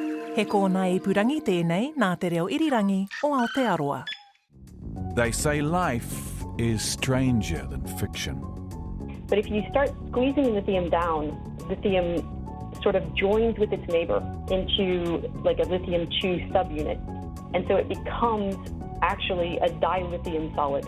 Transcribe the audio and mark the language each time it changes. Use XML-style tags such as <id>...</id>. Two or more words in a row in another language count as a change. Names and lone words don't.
<mi>He kōna ipurangi tēnei nā te reo irirangi o Aotearoa.</mi> <en>They say life is stranger than fiction. But if you start squeezing lithium down, lithium sort of joins with its neighbor into like a lithium 2 subunit. And so it becomes actually a dilithium solid.</en>